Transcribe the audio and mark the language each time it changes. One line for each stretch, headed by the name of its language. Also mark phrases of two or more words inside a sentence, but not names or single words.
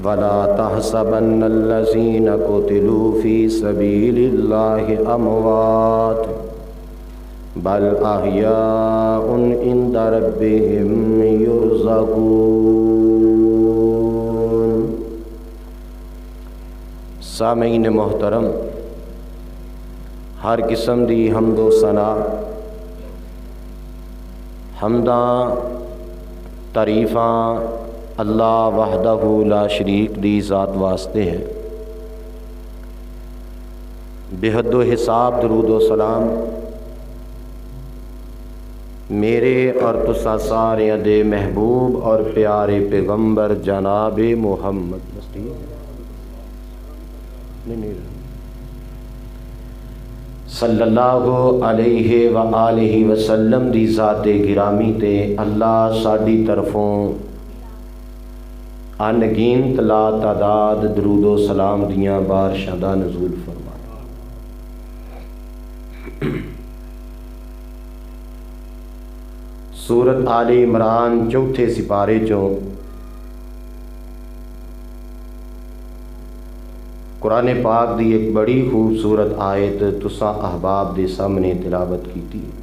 Arabic: ولا تحسبن الذين قتلوا في سبيل الله اموات بل احیاء عند ربهم یرزقون۔
Punjabi: سامعین محترم، ہر قسم دی حمد و ثنا، حمداں تعریفاں اللہ
Arabic: وحدہ لا شریک
Punjabi: دی ذات واسطے ہے۔ بے حد و حساب درود و سلام میرے اور تساں سارے دے محبوب اور پیارے پیغمبر جناب محمد
Arabic: صلی اللہ علیہ وآلہ وسلم
Punjabi: دی ذات گرامی تے اللہ ساڈی طرفوں انگنت لا تعداد درود و سلام دیاں بارشاں دا نزول فرمائے۔ سورت آل عمران چوتھے سپارے چوں قرآن پاک دی ایک بڑی خوبصورت آیت تساں احباب دے سامنے تلاوت کیتی۔